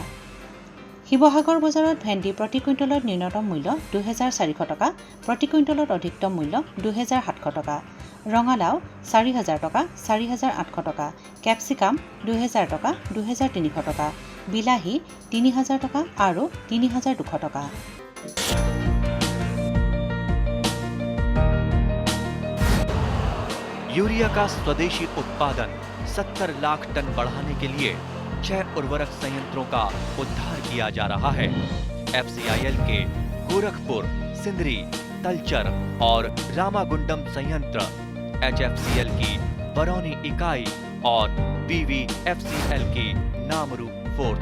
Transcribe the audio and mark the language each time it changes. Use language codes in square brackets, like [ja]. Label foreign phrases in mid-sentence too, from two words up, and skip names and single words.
[as] শিৱসাগৰ বজাৰত ভেন্দি প্ৰতি কুইণ্টলত ন্যূনতম মূল্য ২৪০০ টকা, প্ৰতি কুইণ্টলত অধিকতম মূল্য ২৭০০ টকা, ৰঙালাও ৪০০০ টকা, ৪৮০০ টকা, কেপচিকাম ২০০০ টকা, ২৩০০ টকা, বিলাহী ৩০০০ টকা আৰু ৩২০০ টকা। [hi] यूरिया का स्वदेशी उत्पादन 70 लाख टन बढ़ाने के लिए 6 उर्वरक संयंत्रों का उद्धार किया जा रहा है। FCIL के गोरखपुर, सिंदरी, तलचर और रामागुंडम संयंत्र, HFCL की बरौनी इकाई और BVFCL की नामरू फोर्थ।